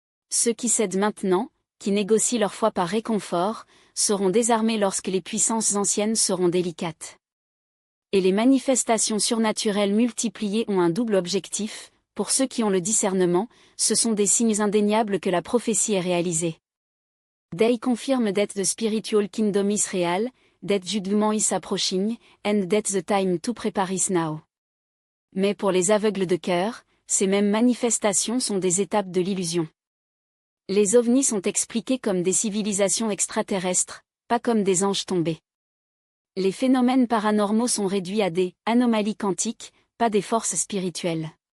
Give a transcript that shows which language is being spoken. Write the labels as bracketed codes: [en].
[fr] Ceux qui cèdent maintenant, qui négocient leur foi par réconfort, seront désarmés lorsque les puissances anciennes seront délicates. Et les manifestations surnaturelles multipliées ont un double objectif, pour ceux qui ont le discernement, ce sont des signes indéniables que la prophétie est réalisée. [en] They confirm that the spiritual kingdom is real, that judgment is approaching, and that the time to prepare is now. [fr] Mais pour les aveugles de cœur, ces mêmes manifestations sont des étapes de l'illusion. Les ovnis sont expliqués comme des civilisations extraterrestres, pas comme des anges tombés. Les phénomènes paranormaux sont réduits à des anomalies quantiques, pas des forces spirituelles.